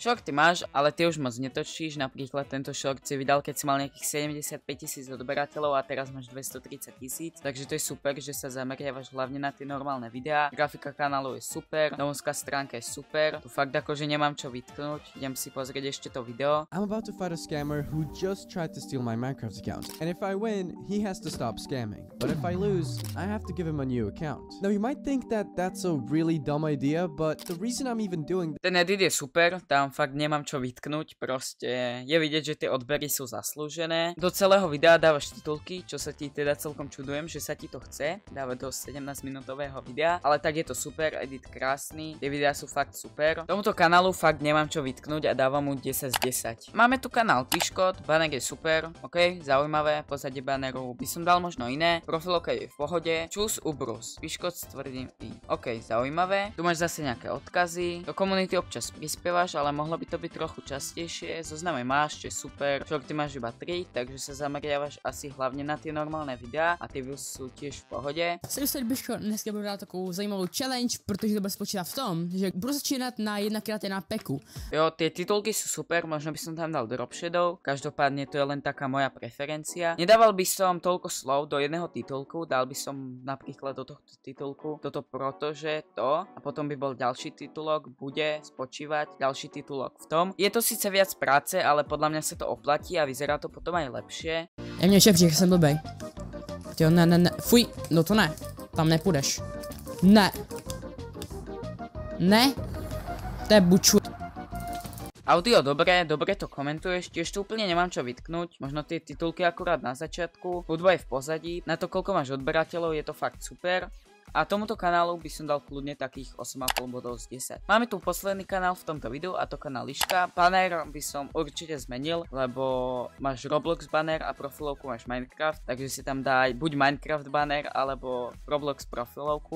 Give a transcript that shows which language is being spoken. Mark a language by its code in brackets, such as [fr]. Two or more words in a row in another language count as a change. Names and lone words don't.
[sk] Shorty máš, ale ty už moc netočíš, napríklad tento short si vydal, keď si mal nejakých 75 000 odberateľov a teraz máš 230 000, takže to je super, že sa zameriavaš hlavne na tie normálne videá. Grafika kanálu je super, domovská stránka je super, tu fakt akože nemám čo vytknúť, idem si pozrieť ešte to video. [en] I'm about to fight a scammer who just tried to steal my Minecraft account, and if I win, he has to stop scamming, but if I lose, I have to give him a new account. Now you might think that that's a really dumb idea, but the reason I'm even doing [sk] ten edit je super, tam fakt nemám čo vytknúť, proste je vidieť, že tie odbery sú zaslúžené. Do celého videa dávaš titulky, čo sa ti teda celkom čudujem, že sa ti to chce dávať do 17 minútového videa, ale tak je to super, edit krásny, tie videá sú fakt super. Tomuto kanálu fakt nemám čo vytknúť a dávam mu 10 z 10. Máme tu kanál Piškot, banner je super, ok, zaujímavé, pozadie banneru by som dal možno iné, profilovka je v pohode, čus ubrus, Piškot s tvrdým i. Ok, zaujímavé, tu máš zase nejaké odkazy, do komunity občas prispievaš, ale mohlo by to byť trochu častejšie, zoznamy máš, čo je super, shorty máš iba 3, takže sa zameriavaš asi [cs] hlavně na ty normálné videa a ty views jsou [sk] tiež v pohodě. [cs] Jsem Biško, dneska budu dát takovou zajímavou challenge, protože to bude spočívat v tom, že budu začínat na 1x1 peku. [sk] Jo, tie titulky sú super, možno by som tam dal [en] drop shadow, [sk] každopádne to je len taká moja preferencia. Nedával by som toľko slov do jedného titulku, dal by som napríklad do tohto titulku toto protože to a potom by bol ďalší titulok, bude spočívať ďalší titulok v tom. Je to síce viac práce, ale podľa mňa sa to oplatí a vyzerá to potom aj lepšie. [cs] Já mě šef, že jsem blbej. Jo, ne, fuj, no to ne, tam nepůjdeš. Ne. Ne. To je buču. [sk] Audio dobre to komentuješ, tiež tu úplne nemám čo vytknúť, možno tie titulky akurát na začiatku, hudba je v pozadí, na to koľko máš odberateľov je to fakt super. A tomuto kanálu by som dal kľudne takých 8,5 bodov z 10. Máme tu posledný kanál v tomto videu a to kanál Liška. Banner by som určite zmenil, lebo máš Roblox banner a profilovku máš Minecraft, takže si tam daj buď Minecraft banner alebo Roblox profilovku.